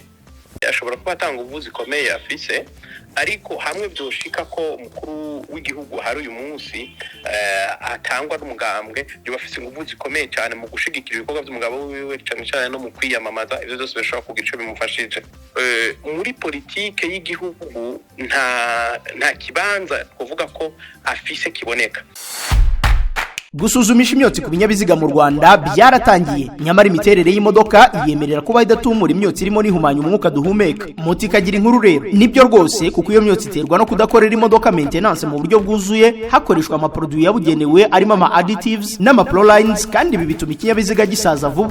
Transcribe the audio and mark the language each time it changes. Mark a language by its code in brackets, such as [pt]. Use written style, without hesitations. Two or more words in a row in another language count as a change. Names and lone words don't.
[rn] Ashobora kuba atanga ubuvuzi komeye afise, ariko hamwe byoshika ko umukuru w'igihugu hari uyu munsi atangwa n'umugambwe yo bafise ubuvuzi komeye cyane mu gushigikira ibikorwa by'umugabo wiwe cyane no mu kwiyamamaza. Ivyo byose bishobora kugira ico bimufashije muri politike y'igihugu. Nta kibanza kuvuga ko afise kiboneka. [rw] Gusuzumisha imyotsi ku binyabiziga mu Rwanda byaratangiye, nyamara imiterere y'imodoka yemerera kuba idatumura imyotsi irimo n'ihumanya umwuka duhumeka. Moto ikagira inkuru rero. Nibyo rwose kuko iyo myotsi iterwa no kudakorera imodoka maintenance mu buryo bwuzuye, hakoreshwa amaproduit yabugenewe arimo ama additives n'ama prolines, kandi ibi bituma ikinyabiziga gisaza vuba.